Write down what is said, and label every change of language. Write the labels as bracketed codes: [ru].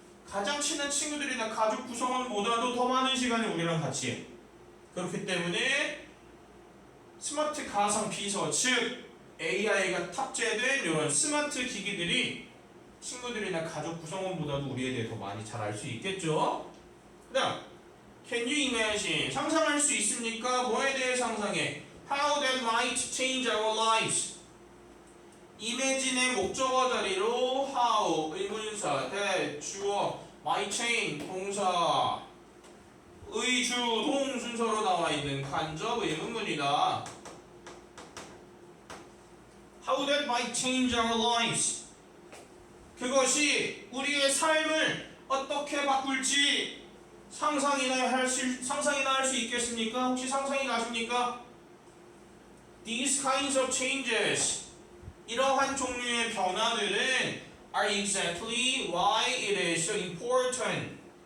[ko] 가장 친한 친구들이나 가족 구성원보다도 더 많은 시간을 우리랑 같이 해. 그렇기 때문에 스마트 가상 비서, 즉 AI가 탑재된 이런 스마트 기기들이 친구들이나 가족 구성원보다도 우리에 대해 더 많이 잘 알 수 있겠죠. 그 다음 [en] Can you imagine? [ko] 상상할 수 있습니까? 뭐에 대해 상상해? [en] How that might change our lives. [ko] imagine의 목적어 자리로 how 의문사, that 주어, might change 동사, 의주, 동 순서로 나와 있는 간접 의문문이다. [en] How that might change our lives. [ko] 그것이 우리의 삶을 어떻게 바꿀지 상상이나 할 수 있겠습니까? 혹시 상상이 가십니까? [en] These kinds of changes. [ko] 이러한 종류의 변화들은 [en] are exactly why it is so important.